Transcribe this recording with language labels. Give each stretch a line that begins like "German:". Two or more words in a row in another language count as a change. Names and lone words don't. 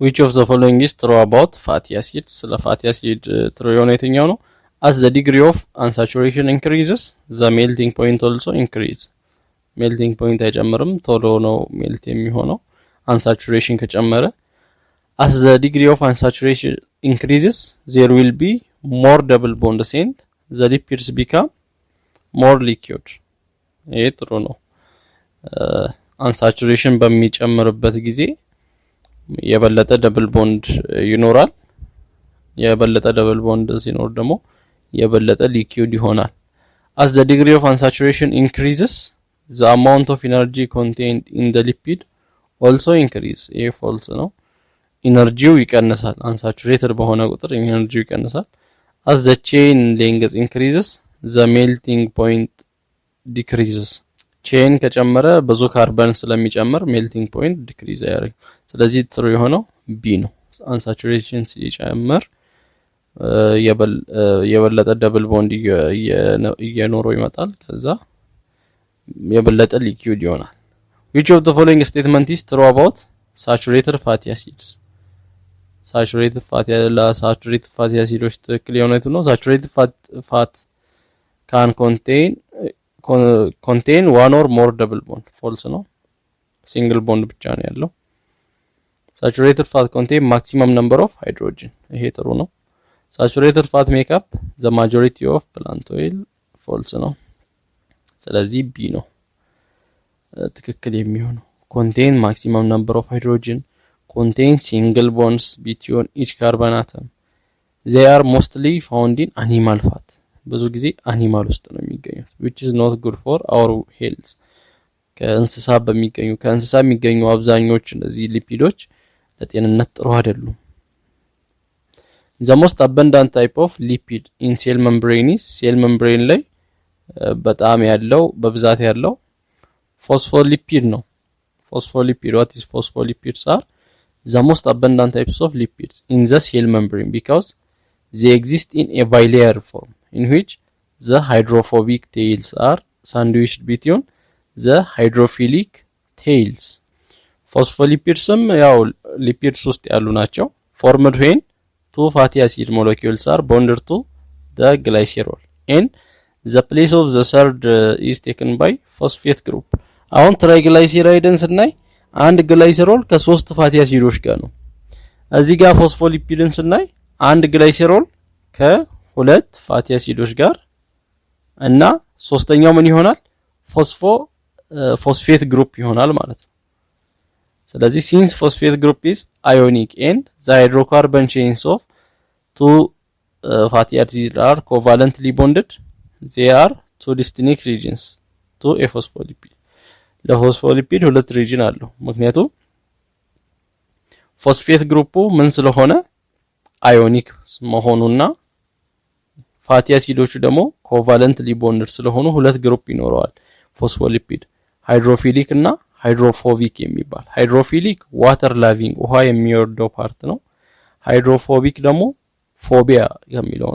English: which of the following is true about fatty acids?
Amharic: ስለ
English: fatty acid
Amharic: true የሆነ የትኛው ነው?
English: As the degree of unsaturation increases, the melting point also increase.
Amharic: melting point አይጨምርም ቶሎ ነው ሜልት የሚሆነው unsaturation ከጨመረ።
English: As the degree of unsaturation increases, there will be more double bonds and the lipids become more liquid.
Amharic: ይሄ ጥሩ ነው። unsaturation በሚጨምርበት ጊዜ የበለጠ
English: double bond
Amharic: ይኖራል። የበለጠ
English: double bond
Amharic: ሲኖር ደግሞ የበለጠ ሊኩዊድ ይሆናል።
English: As the degree of unsaturation increases, the amount of energy contained in the lipid also increase.
Amharic: ይሄ ፎልስ ነው። ኢነርጂው ይቀንሳል። unsaturated በሆነ ቁጥር ኢነርጂው ይቀንሳል።
English: As the chain length increases, the melting point decreases.
Amharic: chain ከጨመረ ብዙ ካርበን ስለሚጨምር
English: melting point decrease
Amharic: ያደርጋል። ስለዚህ ጥሩ የሆነው ቢ ነው። unsaturation ሲጨምር የበለጠ
English: double bond
Amharic: እየኖረው ይመጣል። ከዛ የበለጠ ሊኩዊድ ይሆናል።
English: which of the following statement is true about saturated fatty acids? saturated fatty acids
Amharic: ትክክል የሆነው ነው።
English: saturated fat can contain one or more double bond. false ነው። single bond
Amharic: ብቻ ነው ያለው።
English: saturated fat contain maximum number of hydrogen.
Amharic: ይሄ ጥሩ ነው።
English: saturated fat make up the majority of plant oil. false
Amharic: ነው። ስለዚህ ቢ ነው ትክክል የሚሆነው።
English: contain maximum number of hydrogen, contain single bonds between each carbon atom. They are mostly found in animal fat.
Amharic: ብዙ ጊዜ አኒማል ውስጥ ነው የሚገኙት.
English: which is not good for our health.
Amharic: ከእንስሳ የሚገኙ አብዛኞቹ እነዚህ ሊፒዶች ለጤንነት ጥሩ አይደሉም።
English: the most abundant type of lipid in cell membrane is
Amharic: cell membrane ላይ በጣም ያለው በብዛት ያለው phospholipid ነው። phospholipid.
English: what is phospholipids are the most abundant types of lipids in the cell membrane because they exist in a bilayer form in which the hydrophobic tails are sandwiched between the hydrophilic tails.
Amharic: phospholipidsም ያው lipids ውስጥ ያሉ ናቸው.
English: formed when two fatty acid molecules are bonded to the glycerol and the place of the third is taken by phosphate group.
Amharic: አሁን ትራይግላይሰራይድን ስናይ አንድ ግላይሰሮል ከሶስት
English: fatty acids
Amharic: ጋር ነው። እዚህ ጋር ፎስፎሊፒድን ስናይ አንድ ግላይሰሮል ከሁለት
English: fatty acids
Amharic: ጋር እና ሶስተኛው ምን ይሆናል?
English: phosphate group
Amharic: ይሆናል ማለት ነው። ስለዚህ
English: since phosphate group is ionic and the hydrocarbon chains of two fatty acids are covalently bonded, they are two distinct regions to a phospholipid.
Amharic: ለፎስፎሊፒድ ሁለት ሪጅን አለው። ምክንያቱም
English: phosphate group
Amharic: ምን ስለሆነ አዮኒክ መሆኑና
English: fatty acids
Amharic: ደግሞ
English: covalently bonded
Amharic: ስለሆኑ ሁለት ግሩፕ ይኖረዋል ፎስፎሊፒድ፣ ሃይድሮፊሊክ እና ሃይድሮፎቢክ የሚባል። ሃይድሮፊሊክ
English: water loving
Amharic: ውሃ የሚወርደው ፓርት ነው። ሃይድሮፎቢክ ደግሞ ፎቢያ የሚለው